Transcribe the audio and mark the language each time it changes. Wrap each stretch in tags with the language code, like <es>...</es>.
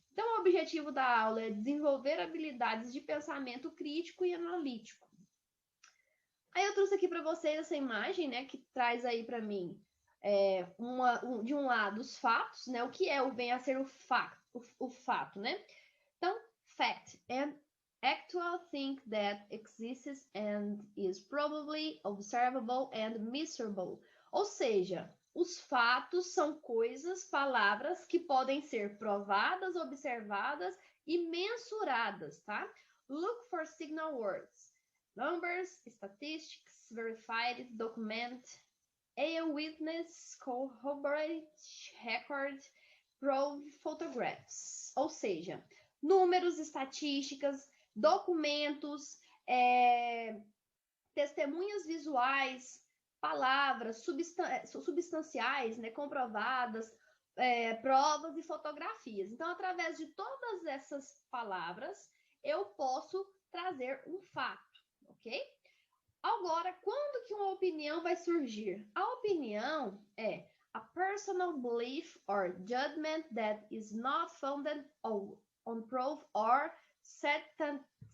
<pt>Então, o objetivo da aula é desenvolver habilidades de pensamento crítico e analítico. Aí eu trouxe aqui para vocês essa imagem, né, que traz aí para mim de um lado os fatos, né, o que vem a ser o fato, né? Então,</pt> <en>fact, an actual thing that exists and is probably observable and measurable.</en> <pt>Ou seja, os fatos são coisas, palavras que podem ser provadas, observadas e mensuradas, tá?</pt> <en>Look for signal words. Numbers, statistics, verified, document, a witness, corroborate, record, prove, photographs.</en> <pt>Ou seja, números, estatísticas, documentos, testemunhas visuais, palavras substanciais, né, comprovadas, provas e fotografias. Então, através de todas essas palavras, eu posso trazer um fato, ok? Agora, quando que uma opinião vai surgir? A opinião é</pt> <en>a personal belief or judgment that is not founded on proof or certainty.</en>